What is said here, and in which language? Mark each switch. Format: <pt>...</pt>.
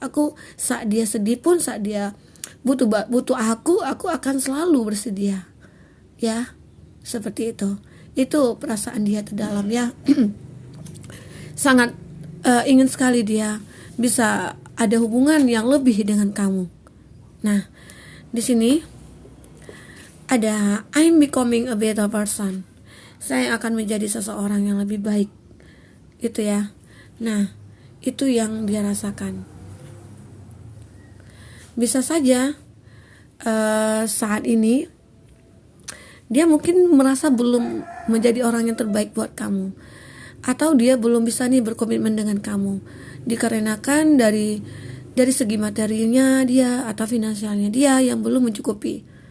<id>Aku saat dia sedih pun, saat dia butuh aku akan selalu bersedia ya, seperti itu perasaan dia terdalam ya. Sangat ingin sekali dia bisa ada hubungan yang lebih dengan kamu. Nah di sini ada</id> <en>I'm becoming a better person.</en> <id>Saya akan menjadi seseorang yang lebih baik. Gitu ya. Nah, itu yang dia rasakan. Bisa saja saat ini dia mungkin merasa belum menjadi orang yang terbaik buat kamu, atau dia belum bisa nih berkomitmen dengan kamu dikarenakan dari segi materinya dia atau finansialnya dia yang belum mencukupi.</id>